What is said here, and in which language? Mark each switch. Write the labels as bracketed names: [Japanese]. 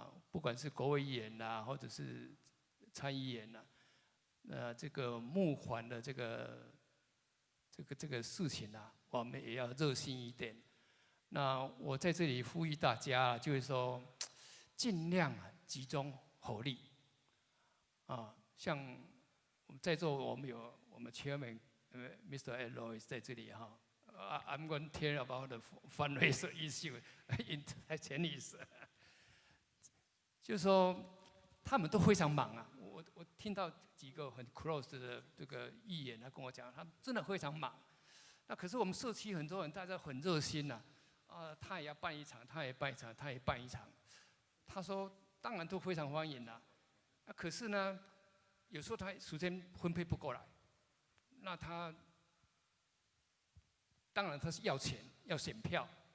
[Chinese] 不管是国会议员呐，或者是参议员呐，这个募款的这个事情啊，我们也要热心一点。那我在这里呼吁大家，就是说，尽量集中火力。像我们在座我们有我们 Chairman Mr. [English] Ed Lois [Chinese] 在这里哈。 [English] I'm going to tell about the fundraiser issue in Chinese. [Chinese] 就是说，他们都非常忙啊。我听到几个很 close 的这个议员，他跟我讲，他们真的非常忙。那可是我们社区很多人大家很热心呐，他也要办一场，他也办一场，他也办一场。他说，当然都非常欢迎啦。可是呢，有时候他时间分配不过来，那他当然他是要钱，要选票。